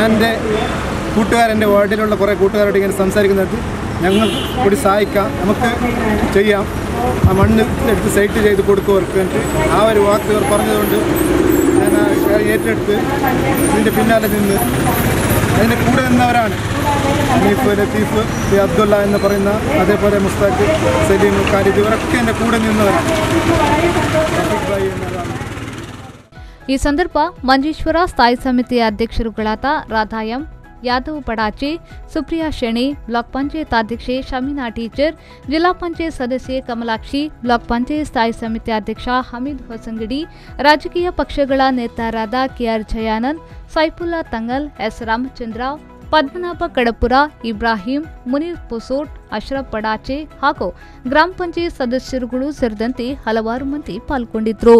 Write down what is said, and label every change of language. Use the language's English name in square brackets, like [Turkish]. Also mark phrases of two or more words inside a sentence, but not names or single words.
[Malayalam] എൻ്റെ കൂട്ടുകാരെൻ്റെ വാർഡിലുള്ള കുറേ കൂട്ടുകാരോട് ഇങ്ങനെ സംസാരിക്കുന്നത് ഞങ്ങൾ കൂടി സഹായിക്കാം, നമുക്ക് ചെയ്യാം, ആ മണ്ണ് എടുത്ത് സൈറ്റ് ചെയ്ത് കൊടുക്കുവർക്ക് ആ ഒരു വാക്ക് ഇവർ പറഞ്ഞതുകൊണ്ട് ഞാൻ ഏറ്റെടുത്ത് ഇതിൻ്റെ പിന്നാലെ നിന്ന് അതിൻ്റെ കൂടെ നിന്നവരാണ് ഹനീഫ്, ലത്തീഫ്, അബ്ദുള്ള എന്ന് പറയുന്ന, അതേപോലെ മുസ്താഖ്, സലീം, ഖാലിദ്, ഇവരൊക്കെ എൻ്റെ കൂടെ നിന്നവരാണ്. [Kannada] ಈ ಸಂದರ್ಭ ಮಂಜೇಶ್ವರ ಸ್ಥಾಯಿ ಸಮಿತಿಯ ಅಧ್ಯಕ್ಷರುಗಳಾದ ರಾಧಾ ಎಂ, ಯಾದವ್ ಬಡಾಚೆ, ಸುಪ್ರಿಯಾ ಶೆಣಿ, ಬ್ಲಾಕ್ ಪಂಚಾಯತ್ ಅಧ್ಯಕ್ಷೆ ಶಮೀನಾ ಟೀಚರ್, ಜಿಲ್ಲಾ ಪಂಚಾಯತ್ ಸದಸ್ಯೆ ಕಮಲಾಕ್ಷಿ, ಬ್ಲಾಕ್ ಪಂಚಾಯತ್ ಸ್ಥಾಯಿ ಸಮಿತಿ ಅಧ್ಯಕ್ಷ ಹಮೀದ್ ಹೊಸಂಗಡಿ, ರಾಜಕೀಯ ಪಕ್ಷಗಳ ನೇತಾರರಾದ ಕೆಆರ್ ಜಯಾನಂದ್, ಸೈಫುಲ್ಲಾ ತಂಗಲ್, ಎಸ್ ರಾಮಚಂದ್ರ, ಪದ್ಮನಾಭ ಕಡಪುರ, ಇಬ್ರಾಹಿಂ, ಮುನೀರ್ ಪುಸೋಟ್, ಅಶ್ರಫ್ ಬಡಾಚೆ ಹಾಗೂ ಗ್ರಾಮ ಪಂಚಾಯತ್ ಸದಸ್ಯರುಗಳು ಸೇರಿದಂತೆ ಹಲವಾರು ಮಂದಿ ಪಾಲ್ಗೊಂಡಿದ್ದರು.